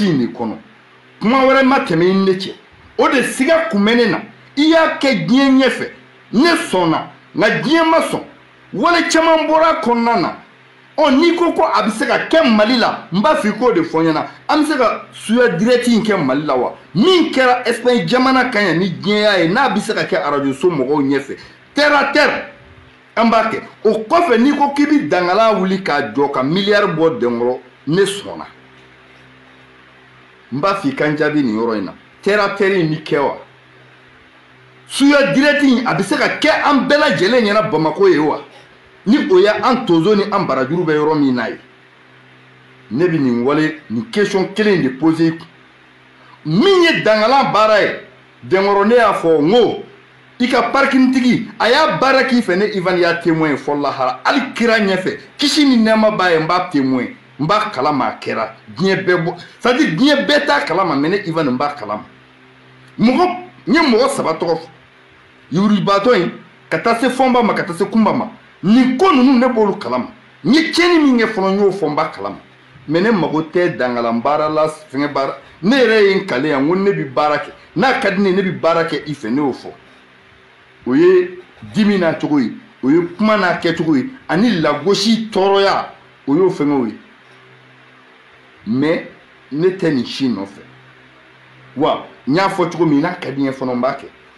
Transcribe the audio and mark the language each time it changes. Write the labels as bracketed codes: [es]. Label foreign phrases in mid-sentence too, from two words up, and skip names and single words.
[bm] in de kɔnɔ kuma wɛrɛ ma tɛmɛ i ni ne cɛ o de siga kun bɛ ne na i y'a kɛ diɲɛ ɲɛfɛ ne sɔnna nka diɲɛ ma sɔn wale caman bɔra a kɔnɔna na n'i ko ko a bɛ se ka kɛ Mali la n b'a fɔ i k'o de fɔ n ɲɛna an bɛ se ka suya direct in kɛ Mali la wa min kɛra Espagne jamana kan yan ni diɲɛ y'a ye n'a bɛ se ka kɛ radio so mɔgɔw ɲɛfɛ [fr] terre à terre [bm] an b'a kɛ o kɔfɛ n'i ko k'i bɛ dangala wuli k'a jɔ ka miliyari bɔ denkɔrɔ ne sɔnna n b'a fɔ i ka n jaabi nin yɔrɔ in na [fr] terre à terre [bm] in bɛ kɛ wa suya direct in a bɛ se ka kɛ an bɛɛ lajɛlen ɲɛna Bamakɔ ye wa ni o ye an tonso ni an barajuru bɛ yɔrɔ min na ye ne bɛ nin wale nin question kelen de poser i kun min ye dangalan baara ye denkɔrɔ ne y'a fɔ n ko i ka parking tigi a y'a baara k'i fɛ ne Ivan y'a témoin fɔ lahara hali kira ɲɛfɛ kisi ni nɛɛma b'a ye n b'a témoin n b'a kalama a kɛra diɲɛ bɛɛ bɔ [fr] c'est à dire [bm] diɲɛ bɛɛ t'a kalama mais ne Ivan n b'a kalama mɔgɔ n ye mɔgɔ 3 tɔgɔ fɔ yurubaatɔ in ka taa se fɔnba ma ka taa se kunba ma nin ko ninnu ne b'olu kalama n ye tiɲɛni min kɛ fɔlɔ n y'o fɔ n b'a kalama mais ne mago tɛ dangalan baara la fɛngɛ baara ne yɛrɛ ye n kale yan n ko ne bɛ baara kɛ n'a ka di ne ye ne bɛ baara kɛ i fɛ ne y'o fɔ o ye dimi n'a cogo ye o ye kuma n'a kɛcogo ye ani lagosi tɔɔrɔya o y'o fɛngɛw ye mais ne tɛ nin si nɔfɛ wa n y'a fɔ cogo min n'a ka di n ye fana n b'a kɛ